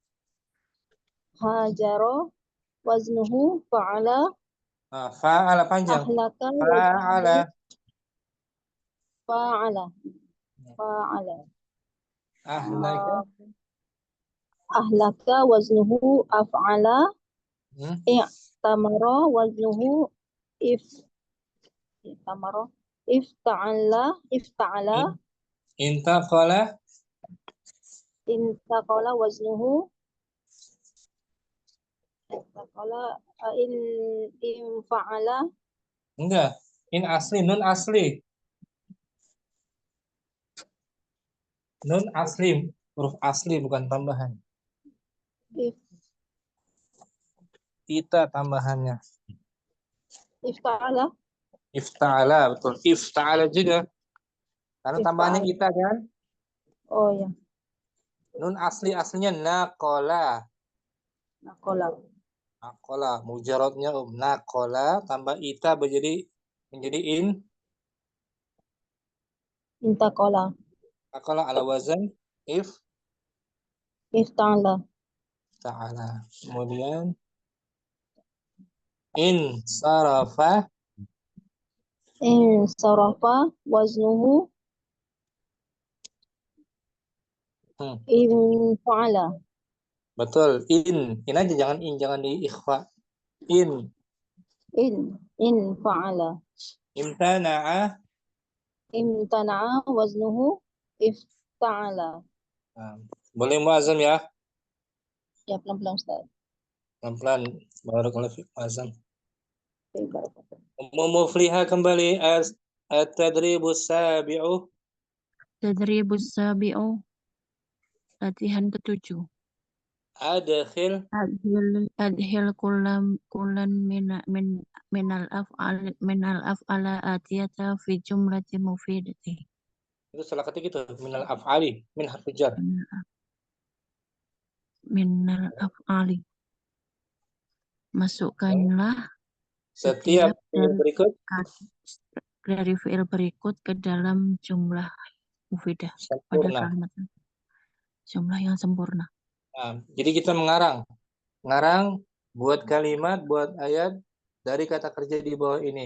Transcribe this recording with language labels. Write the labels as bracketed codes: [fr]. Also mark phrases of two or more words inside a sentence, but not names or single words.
[ar] هاجر وزنه فاعل. [id] fa'ala panjang [ar] Ahlaka fa'ala فاعل فاعل. Ahlaka. أهلك وزنه أفعل. Hmm? اعتمر وزنه اعتمر. Ifta'ala. Intaqala. انتقل وزنه انتقل. Infa'ala. [id] Enggak. In asli, nun asli. Nun asli, huruf asli bukan tambahan. Ita tambahannya. [ar] Ifta'ala. [id] Ifta'ala, betul. Ifta'ala juga. Karena tambahannya [ar] Ifta'ala. [id] ita kan. Oh ya. Nun aslinya naqala. [ar] Naqala. [id] Naqala, mujarradnya naqala tambah ita menjadi in. [ar] Intaqala. نقل على وزن Ifta'ala. [id] ta'ala. Kemudian in sarafa. [ar] انصرف وزنه انفعل. [id] Betul, in aja, jangan di ikhfa. [ar] Infa'ala. Imtana'a. امتنع وزنه افتعل. [id] Nah, boleh muazzam ya? Ya, pelan-pelan Ustaz. [ar] Pelan-pelan, بارك الله فيك معظم. [id] Baik, barakallahu. [ar] Mufliha kembali التدريب السابع. تدريب السابع. [id] Latihan ke-7. [ar] Adkhil. أدخل كلا من الأفعال الآتية في جملة مفيدة. [id] Itu salah ketik itu, [ar] من الأفعال من حرف جر. Minal af'ali. [id] Masukkanlah Setiap fi'il berikut dari fi'il berikut ke dalam jumlah mufidah pada sempurna. kalimat jumlah yang sempurna. Nah, jadi kita mengarang buat kalimat, buat ayat dari kata kerja di bawah ini.